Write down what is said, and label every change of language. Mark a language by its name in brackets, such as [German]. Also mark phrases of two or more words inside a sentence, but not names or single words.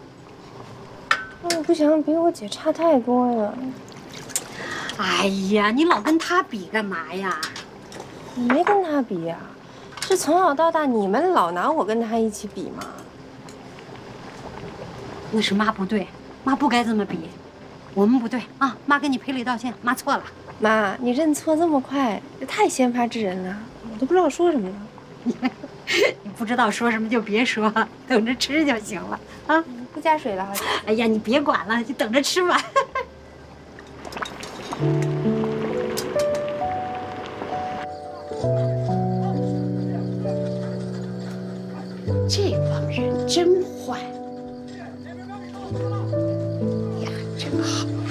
[Chinese] 我不想比我姐差太多呀。哎呀，你老跟她比幹嘛呀？我沒跟她比呀，是從小到大你們老拿我跟她一起比嘛。那是媽不對，媽不該這麼比，我們不對啊！媽跟你賠禮道歉，媽錯了。媽，你認錯這麼快，也太先發制人了，我都不知道說什麼了。你不知道說什麼就別說，等着吃就行了啊！不加水了，好像。哎呀，你別管了，就等着吃吧。这帮人真壞呀，真好。